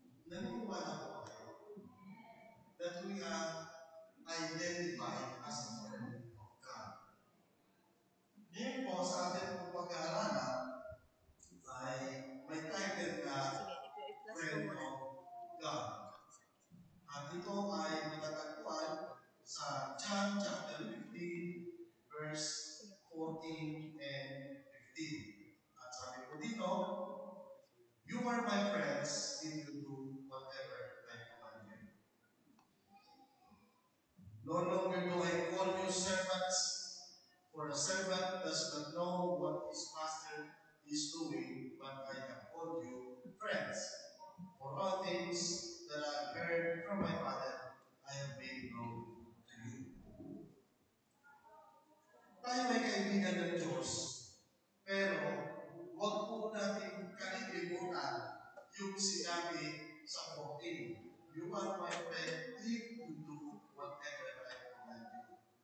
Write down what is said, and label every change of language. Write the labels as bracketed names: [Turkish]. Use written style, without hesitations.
[Filipino] Naniniwala po kayo [English] that we are identified as a friend of God. [Filipino] Ngayon po sa ating pag-aaralan ay may title na Friend of God. At ito ay matatagpuan sa [English] John chapter 15, verse 14 and 15. [Filipino] At sabi po dito, [English] "You are my friends if you do whatever I command you. No longer do I call you servants, for a servant does not know what his master is doing, but I have called you friends. For all things that I have heard from my Father, I have made known to you." [Filipino] Tayo ay kaibigan ng Diyos, pero huwag po natin kalilimutan yung sinabi sa 14. [English] You are my friend if you do whatever I command you.